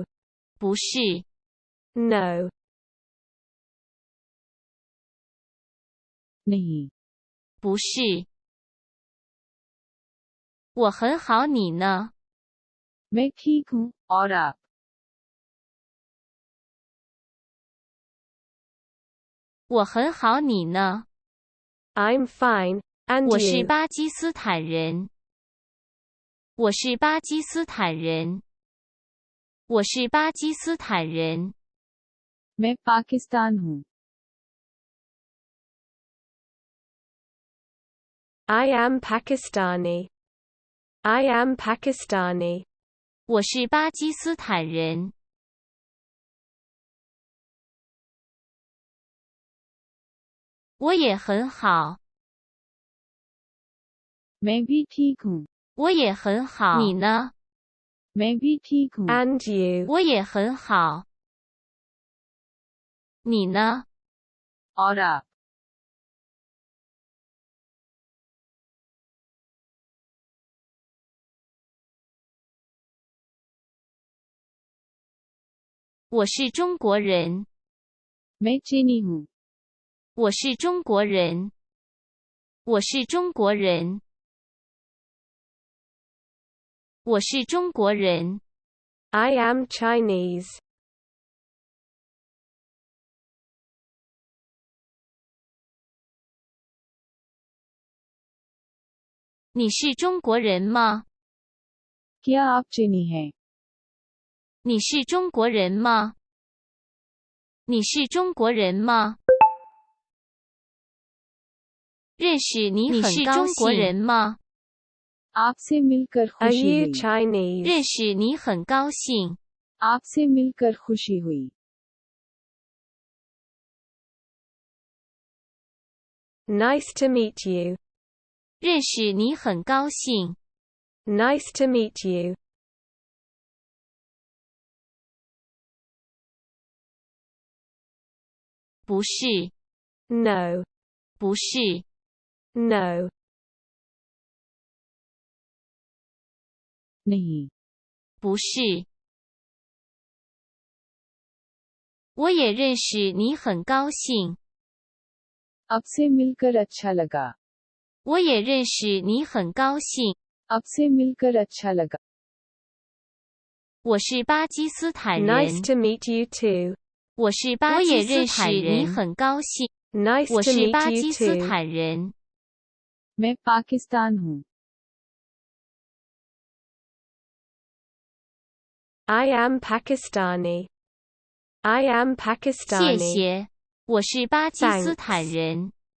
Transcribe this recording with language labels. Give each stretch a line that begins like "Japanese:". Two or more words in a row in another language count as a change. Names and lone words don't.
Chinese: 不是，
English: No.
Hindi: नहीं.
Chinese: 不是。我很好，你呢？
Hindi: मैं ठीक हूँ, और आप?
Chinese: 我很好，你呢？
English: I'm fine, and
Chinese: 我是
English: you?
Chinese: 巴基斯坦人。我是巴基斯坦人。我是巴基斯坦人。
Hindi: मैं पाकिस्तान हूँ.
English: I am Pakistani. I am Pakistani.
Chinese: 我是巴基斯坦人。我也很好。
Hindi: मैं भी ठीक हूँ.
Chinese: 我也很好。你呢？
Hindi: मैं भी ठीक हूँ.
English: And you?
Chinese: 我也很好。你呢？
Hindi: और आप?
Chinese: 我是中国人。
Hindi: मैं चीनी हूँ.
Chinese: 我是中国人。我是中国人。我是中国人。
English: I am Chinese.
Chinese: 你是中国人吗？
Hindi: क्या आप चीनी हैं?
Chinese: 你是中国人吗？你是中国人吗？认识你很高兴。你是中国人吗？
Hindi: आपसे मिलकर
English: Are
Hindi: खुशी
English: you
Hindi: हुई.
English: Chinese?
Chinese: 认识你很高兴。
Hindi: आपसे मिलकर खुशी हुई.
English: Nice to meet you.
Chinese: 认识你很高兴。
English: Nice to meet you.
Chinese: 不是，
English: No.
Chinese: 不是，
English: No.
Hindi: नहीं,
Chinese: 不是。我也认识你很高兴。
Hindi: आपसे मिलकर अच्छा लगा.
Chinese: 我也认识你很高兴。
Hindi: आपसे मिलकर अच्छा लगा.
Chinese: 我是巴基斯坦
English: Nice
Chinese: 人。
English: to meet you too.
Chinese: 我是巴基斯坦人。我也认识你很高兴。
English: Nice
Chinese: 我
English: to
Chinese: 是
English: meet
Chinese: 巴
English: you
Chinese: 基斯
English: too.
Chinese: 坦人。
Hindi: मैं पाकिस्तान हूँ.
English: I am Pakistani. I am
Chinese: 谢
English: Pakistani.
Chinese: 谢。我是巴基斯坦
English: Thanks.
Chinese: 人。